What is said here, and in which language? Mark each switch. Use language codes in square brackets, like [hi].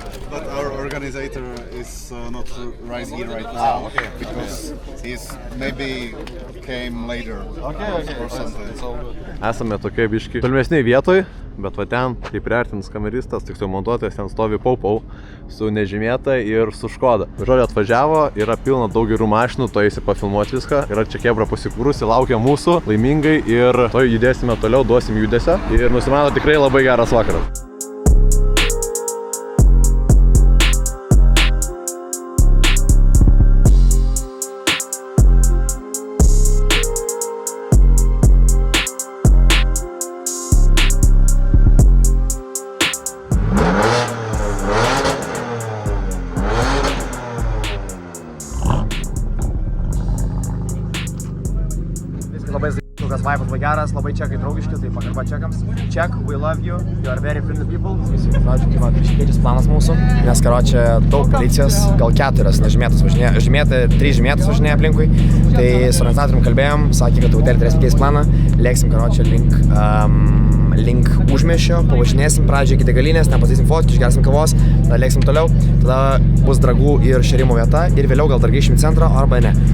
[en] But our organizer is not right here right now because he's maybe came later or something. So [lt] Esame tokie biški tolimesniai vietoj, bet va ten, kaip priartins kameristas, tiksliau montuotojas, ten stovi Pau su nežymėta ir su Škoda. Žodžiu, atvažiavo, yra pilna daug gerų mašinų, to eisi pafilmuoti viską. Yra čia chebra pasikūrusi, laukia mūsų laimingai ir to judėsime toliau, duosim judesio ir nusimano tikrai labai geras vakaras. Labai vibas geras, labai čekai draugiški, tai pagarba čekams. [en] Ček, we love you, you are very friendly people. [lt] Žodžiu, tai va, iškeičias planas mūsų, nes karočią daug policijos, gal 4 nežymėtas važinėja, 3 žymėtas važinėja aplinkui. Tai su organizatorium kalbėjom, sakė, kad truputėlį turėsim keisti planą, lėksim karočią link užmiesčio, pavažinėsim pradžią iki degalinės, ten pasidarysim fotkų, išgersim kavos, tada lėksim toliau, tada bus dragų ir šėrimo vieta ir vėliau gal dar grįšim į centrą arba ne.